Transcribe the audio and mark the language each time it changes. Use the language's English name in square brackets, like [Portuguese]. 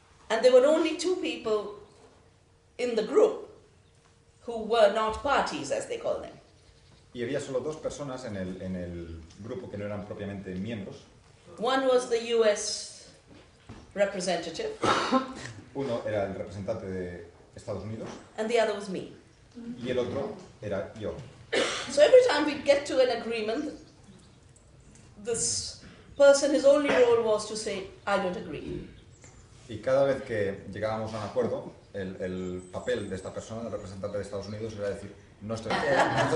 [English] And there were only two people in the group who were not parties, as they call them. [Spanish] Y había solo dos personas en el grupo que no eran propiamente miembros. [English] One was the US representative. [Spanish] Uno era el representante Estados Unidos, [English] and the other was me. [Spanish] y el otro era yo. [English] So every time we'd get to an agreement, this person, his only role was to say, I don't agree. [Spanish] Y cada vez que llegábamos a un acuerdo, el papel de esta persona, el representante de Estados Unidos, era decir, no estoy de acuerdo.